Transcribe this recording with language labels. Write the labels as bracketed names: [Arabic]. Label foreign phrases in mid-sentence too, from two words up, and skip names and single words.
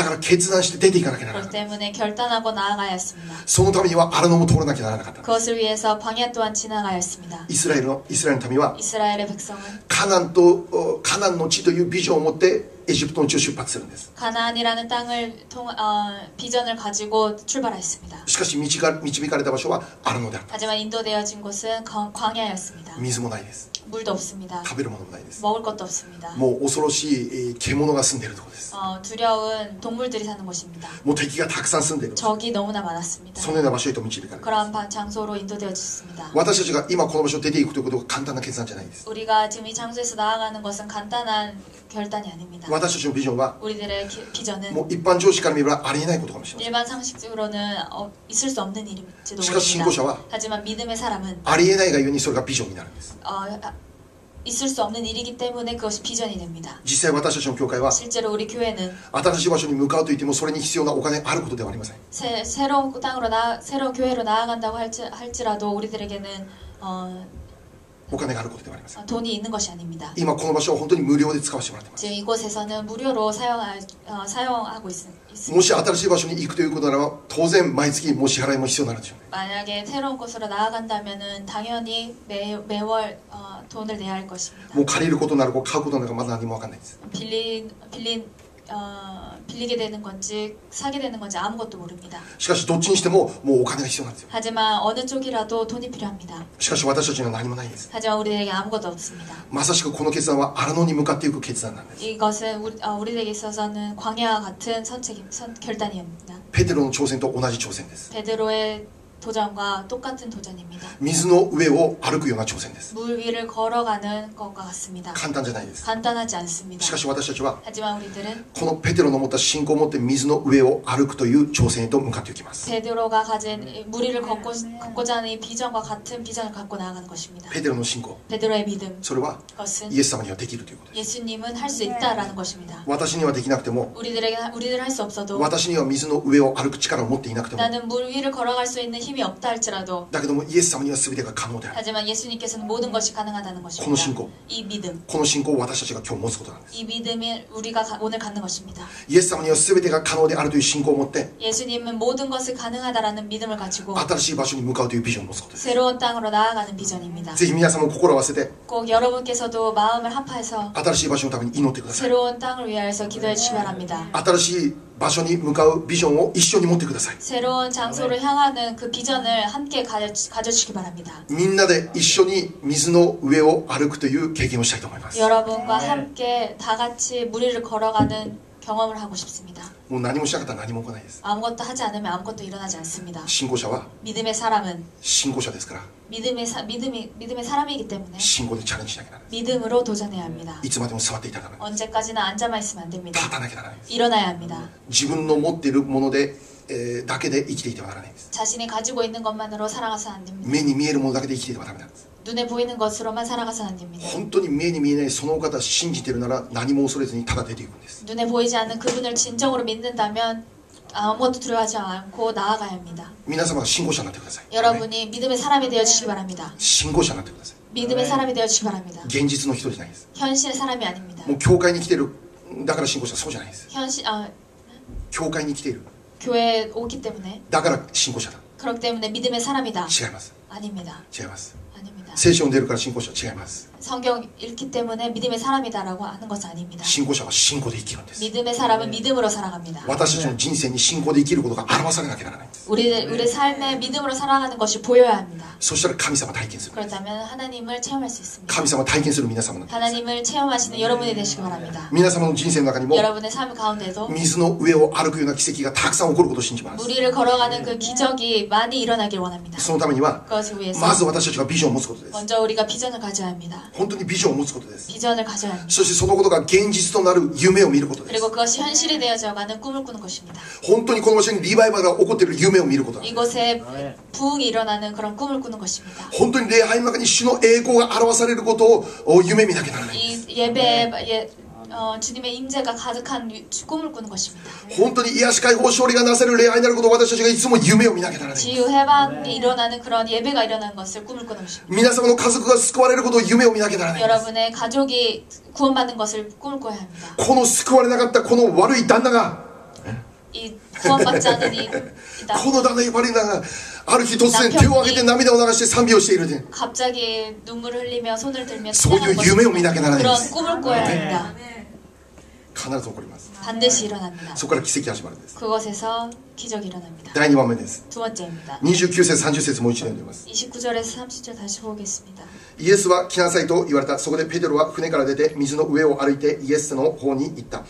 [Japanese] から決断して出ていかなきゃならな [Korean] 그렇기 [Japanese] かった。 [Korean] 때문에 결단하고 나아가야 했습니다. [Japanese] そのためにはアラノも通らなきゃならなかった。 [Korean] 그것을 위해서 광야 또한 지나가야 했습니다. [Japanese] イスラエルの民は [Korean] 이스라엘의 백성은 [Japanese] カナンの地というビジョンを持ってエジプトの地を出発するんです。 [Korean] 가나안이라는 땅을 비전을 가지고 출발했습니다. [Japanese] しかし導かれた場所はアラノであった。 [Korean] 하지만 인도되어진 곳은 광야였습니다. [Japanese] 水もないです。 [Korean] 물도 없습니다. [Japanese] 食べるものもないです。 [Korean] 먹을 것도 없습니다. [Japanese] もう恐ろしい獣が住んでいるところです。 [Korean] 두려운 동물들이 사는 곳입니다. [Japanese] もう敵がたくさん住んでいる。 [Korean] 적이 너무나 많았습니다. [Japanese] そのような場所へと導かれる。 [Korean] 그런 장소로 인도되어졌습니다. [Japanese] 私たちが今この場所を出ていくということは簡単な決断じゃないです。 [Korean] 우리가 지금 이 장소에서 나아가는 것은 간단한 결단이 아닙니다. [Japanese] 私たちのビジョンは [Korean] 우리들의 비전은 [Japanese] もう一般常識から見ればありえないことかもしれません。 [Korean] 일반 상식적으로는 있을 수 없는 일일지도 [Japanese] しかし信仰者 [Korean] 모릅니다. [Japanese] は [Korean] 하지만 믿음의 사람은 [Japanese] ありえないがゆえにそれがビジョンになるんです。 [Korean] 있을 수 없는 일이기 때문에 그것이 비전이 됩니다. [Japanese] 実際私たちの教会は [Korean] 실제로 우리 교회는 [Japanese] 新しい場所に向かうといってもそれに必要なお金あることではありません。 [Korean] 새로운 교회로 나아간다고 할지라도 우리들에게는 [Japanese] お金があることではありません。 [Korean] 돈이 있는 것이 아닙니다. [Japanese] 今この場所は本当に無料で使わせてもらっています。 [Korean] 지금 이곳에서는 무료로 사용하고 있습니다. [Japanese] もし新しい場所に行くということならば当然毎月も支払いも必要になるでしょうね。 [Korean] 만약에 새로운 곳으로 나아간다면은 당연히 매월 돈을 내야 할 것입니다. [Japanese] もう借りることになるか買うことになるかまだ何も分かんないです。 [Korean] 빌리게 되는 건지 사게 되는 건지 아무것도 모릅니다. [Japanese] しかしどっちにしてももうお金が必要なんですよ。 [Korean] 하지만 어느 쪽이라도 돈이 필요합니다. [Japanese] しかし私たちには何もないんです。 [Korean] 하지만 우리에게 아무것도 없습니다. [Japanese] まさしくこの決断は荒野に向かっていく決断なんです。 [Korean] 이것은 우리에게 있어서는 광야와 같은 결단입니다. [Japanese] ペテロの挑戦と同じ挑戦です。 [Korean] 베드로의 도전과 똑같은 도전입니다. [Japanese] 水の上を歩くような挑戦です。 [Korean] 물 위를 걸어가는 것과 같습니다. [Japanese] 簡単じゃないです。 [Korean] 간단하지 않습니다. [Japanese] しかし私たちは [Korean] 하지만 우리들은 [Japanese] このペテロの持った信仰を持って水の上を歩くという挑戦へと向かっていきます。 [Korean] 베드로가 가진 물 위를 걷고자 하는 이 비전과 같은 비전을 갖고 나아가는 것입니다. [Japanese] ペテロの信仰、 [Korean] 베드로의 믿음, [Japanese] それは [Korean] 그것은 [Japanese] イエス様にはできるということです。 [Korean] 예수님은 할 수 있다라는 것입니다. [Japanese] 私にはできなくても、 [Korean] 우리들 할 수 없어도 [Japanese] 私には水の上を歩く力を持っていなくても、 [Korean] 나는 물 위를 걸어갈 수 있는 힘이 없다 할지라도 [Japanese] だけどもイエス様には全てが可能である。 [Korean] 하지만 예수님께서는 모든 것이 가능하다는 [Japanese] この [Korean] 것입니다. [Japanese] 信仰、 [Korean] 이 믿음, [Japanese] この信仰を私たちが今日持つことなんです。 [Korean] 이 믿음이 우리가 오늘 갖는 것입니다. [Japanese] イエス様には全てが可能であるという信仰を持って、 [Korean] 예수님은 모든 것을 가능하다라는 믿음을 가지고 [Japanese] 新しい場所に向かうというビジョンを持つことです。 [Korean] 새로운 땅으로 나아가는 비전입니다. [Japanese] ぜひ皆様も心を合わせて、 [Korean] 꼭 여러분께서도 마음을 합해서 [Japanese] 新しい場所のために祈ってください。 [Korean] 새로운 땅을 위하여서 기도해 주시기 바랍니다. [Japanese] 新しい場所に向かうビジョンを一緒に持ってください。 [Korean] 새로운 장소를 향하는 그 비전을 함께 가져주시기 바랍니다. [Japanese] みんなで一緒に水の上を歩くという経験をしたいと思います。 [Korean] 여러분과 함께 다 같이 물 위를 걸어가는 경험을 하고 싶습니다. [Japanese] もう何もしなかったら何も起こらないです。 [Korean] 아무것도 하지 않으면 아무것도 일어나지 않습니다. [Japanese] 信仰者は [Korean] 믿음의 사람은 [Japanese] 信仰者ですから、 [Korean] 믿음의 사람이기 때문에 [Japanese] 信仰でチャレンジしなきゃならない。 [Korean] 믿음으로 도전해야 합니다. [Japanese] いつまでも座っていたらならない。 [Korean] 언제까지나 앉아만 있으면 안 됩니다. [Japanese] 立たなきゃならないです。 [Korean] 일어나야 합니다. [Japanese] 自分の持っているもので、だけで生きていてはならないんです。 [Korean] 자신이 가지고 있는 것만으로 살아가서는 안 됩니다. [Japanese] 目に見えるものだけで生きていてはダメなんです。 [Korean] 눈에 보이는 것으로만 살아가서는 안 됩니다. [Japanese] 本当に目に見えないそのお方信じているなら何も恐れずにただ出ていくんです。 [Korean] 눈에 보이지 않는 그분을 진정으로 믿는다면 아무것도 두려워하지 않고 나아가야 합니다. [Japanese] 皆様が信仰者になってください。 [Korean] 여러분이 믿음의 사람이 되어주시기 바랍니다. [Japanese] 信仰者になってください。 [Korean] 믿음의 사람이 되어주시기 바랍니다. [Japanese] 現実の人じゃないです。 [Korean] 현실의 사람이 아닙니다. [Japanese] もう教会に来ているだから信仰者、そうじゃないです。教会に来ている [Korean] 교회에 오기 때문에 [Japanese] だから信仰者だ。 [Korean] 그렇기 때문에 믿음의 사람이다. [Japanese] 違います。 [Korean] 아닙니다. [Japanese] 違います。 [Korean] 아닙니다. [Japanese] 聖書を読んでいるから信仰者、違います。 [Korean] 성경 읽기 때문에 믿음의 사람이다라고 하는 것은 아닙니다. [Japanese] 信仰者は信仰で生きるんです。 [Korean] 믿음의 사람은 믿음으로 살아갑니다. [Japanese] 私たちの人生に信仰で生きることが表されなきゃならないんです。 [Korean] 우리 삶에 믿음으로 살아가는 것이 보여야 합니다. [Japanese] そしたら神様体験する。 [Korean] 그렇다면 하나님을 체험할 수 있습니다. [Japanese] 神様体験する皆様なんです。 [Korean] 하나님을 체험하시는 여러분이 되시기 바랍니다. [Japanese] 皆様の人生の中にも [Korean] 여러분의 삶 가운데도 [Japanese] 水の上を歩くような奇跡がたくさん起こることを信じます。 [Korean] 물 위를 걸어가는 그 기적이 많이 일어나길 원합니다. [Japanese] そのためには [Korean] 그것을 위해서 [Japanese] まず私たちがビジョンを持つことです。 [Korean] 먼저 우리가 비전을 가져야 합니다. [Japanese] 本当にビジョンを持つことです。 [Korean] 비전을 가져야 합니다. [Japanese] そしてそのことが現実となる夢を見ることです。 [Korean] 그리고 그것이 현실이 되어져가는 꿈을 꾸는 것입니다. [Japanese] 本当にこの場所にリバイバルが起こっている夢を見ることです。 [Korean] 이곳에 부흥이 일어나는 그런 꿈을 꾸는 것입니다. [Japanese] 本当に礼拝の中に主の栄光が表されることを夢見なきゃならない。 [Korean] 이 예배에 주님의 임재가 가득한 꿈을 꾸는 것입니다. [Japanese] 本当に癒し解放勝利がなされる礼拝になることを私たちがいつも夢を見なきゃならない。 [Korean] 지유 해방이 일어나는 그런 예배가 일어나는 것을 꿈을 꾸는 것입니다. [Japanese] 皆様の家族が救われることを夢を見なきゃならない。 [Korean] 여러분의 가족이 구원받는 것을 꿈을 꿔야 합니다. [Japanese] この救われなかったこの悪い旦那が、 [Korean] 이 구원받지 않은 이 [Japanese] この旦那悪い旦那がある日突然手を挙げて涙を流して賛美をしているで、 [Korean] 갑자기 눈물을 흘리며 손을 들며 [Japanese] そういう夢を見なきゃならないんで [Korean] 그런 [Japanese] す。 [Korean] 꿈을 꿔야 합니다. [Japanese] 必ず起こります。 [Korean] 반드시 일어납니다. [Japanese] そこから奇跡が始まるんです。 [Korean] 그것에서 기적이 일어납니다. [Japanese] 第2番目です。 [Korean] 두 번째입니다. [Japanese] 29 節30節もう一度読んでみます。 [Korean] 29절에서 30절 다시 보겠습니다. [Japanese] イエスは来なさいと言われた。そこでペテロは船から出て水の上を歩いてイエスの方に行った。